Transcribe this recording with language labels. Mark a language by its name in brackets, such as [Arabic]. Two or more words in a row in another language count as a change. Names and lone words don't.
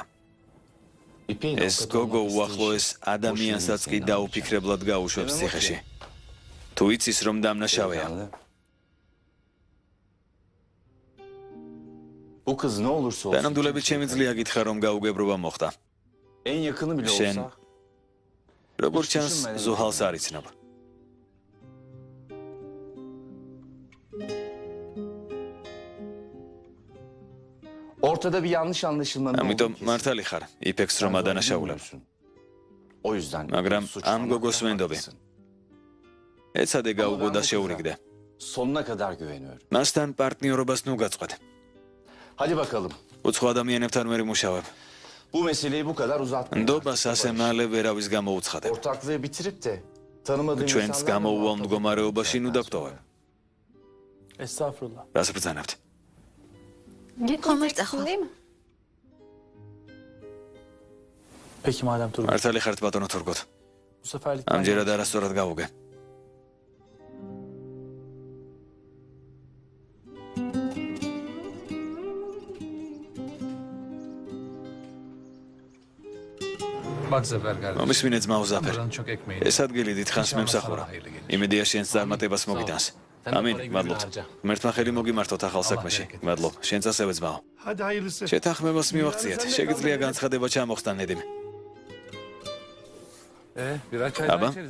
[Georgian] ეს გოგო უახლოეს ადამიანსაც კი დაუფიქრებლად გაუშვებს ციხეში. თუ იცის, რომ დამნაშავეა. თანამდებობით შემიძლია გითხრა, რომ გაუგებრობა მოხდა. შენ როგორც ჩანს, ზუჰალს არ იცნობ. [Turkish] Ortada bir yanlış anlaşılmanın [Georgian] ამიტომ მართალი ხარ, იფექს რომ ადანაშაულებ. [Turkish] O yüzden [Georgian] მაგრამ ამ გოგოს ვენდობი. ეცადე გაუგო და შეურიგდე. [Turkish] sonuna kadar güveniyorum. [Georgian] მასთან პარტნიორობას ნუ გაწყვეტ. [Turkish] Hadi bakalım. [Georgian] უცხო ადამიანებთან ვერ იმუშავებ. [Turkish] Bu meseleyi bu kadar uzatmayalım. [Georgian] ნდობას ასე მალე ვერავის გამოუცხადებ. [Turkish] Ortaklığı bitirip de tanımadığım [Georgian] ჩვენს გამოუვალ მდგომარეობაში ნუ დაგტოვებ. [Turkish] Estağfurullah. [Georgian] რას ბრძანებთ? [Turkish] Gitmeyeceksin değil mi? Peki madem Turgut. [Georgian] მართალი ხართ ბატონო თურგოთ. [Turkish] Bu seferlik [Georgian] ამჯერად არასწორად გავუგე. [Turkish] Bak Zafer kardeşim. [Georgian] მომისმინე ძმაო ზაფერ. [Turkish] Buranın çok ekmeği. [Georgian] ეს ადგილი დიდხანს მემსახურა. იმედია შენს წარმატებას მოგიტანს. ამინ, მადლობთ. ღმერთმა ხელი მოგიმართოთ ახალ საქმეში. მადლობ. შენც ასევე ძმაო. [Turkish] Hadi hayırlısı. [Georgian] შეთანხმებას მივახციეთ. შეგიძლია განცხადება ჩამოხსნა ნედიმ. [Turkish] Birer çay [Georgian] აბა, [Turkish] içeriz.